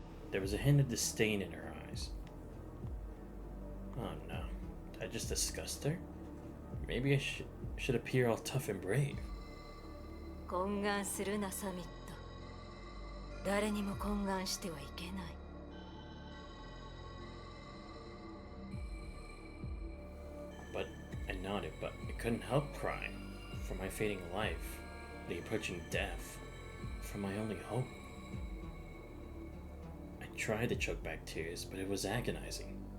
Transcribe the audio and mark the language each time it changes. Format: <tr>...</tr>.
<en>There was a hint of disdain in her eyes. Oh no, did I just disgust her? Maybe I should appear all tough and brave.</en> <ja>懇願するな、サミット。誰にも懇願してはいけない。</ja> <en>But I nodded, but I couldn't help crying. For my fading life, the approaching death, for my only hope. I tried to choke back tears, but it was agonizing.</en>